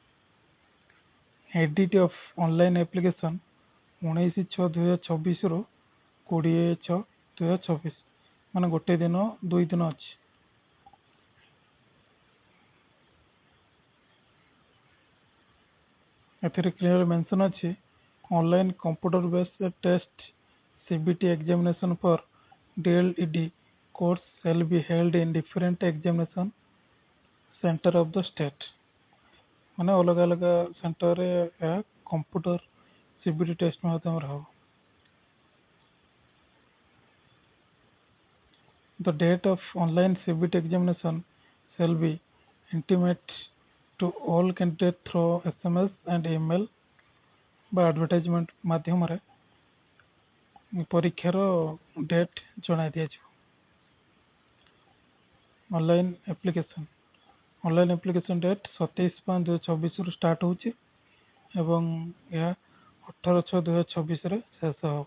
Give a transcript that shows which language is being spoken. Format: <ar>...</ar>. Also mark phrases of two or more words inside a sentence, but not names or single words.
<en>edit of online application</en> <or>19/6/2024ରୁ 20/6/2024, ମାନେ ଗୋଟେ ଦିନ 2 ଦିନ ଅଛି।</or> <en>ଏଥିରେ clear mention ଅଛି online computer based test CBT examination for DLED course shall be held in different examination center of the state।</en> <or>ମାନେ ଅଲଗା ଅଲଗା ସେଣ୍ଟରରେ ଏହା କମ୍ପ୍ୟୁଟର CBT ଟେଷ୍ଟ ମାଧ୍ୟମରେ ହେବ।</or> <en>The date of online CBT examination shall be intimate to all candidates through SMS and email বা</en> <or>ଆଡଭର୍ଟାଇଜମେଣ୍ଟ ମାଧ୍ୟମରେ ପରୀକ୍ଷାର ଡେଟ୍ ଜଣାଇ ଦିଆଯିବ।</or> <en>online application date</en> <or>27/5/2024ରୁ ଷ୍ଟାର୍ଟ ହେଉଛି ଏବଂ ଏହା 18/6/2024ରେ ଶେଷ ହେବ।</or>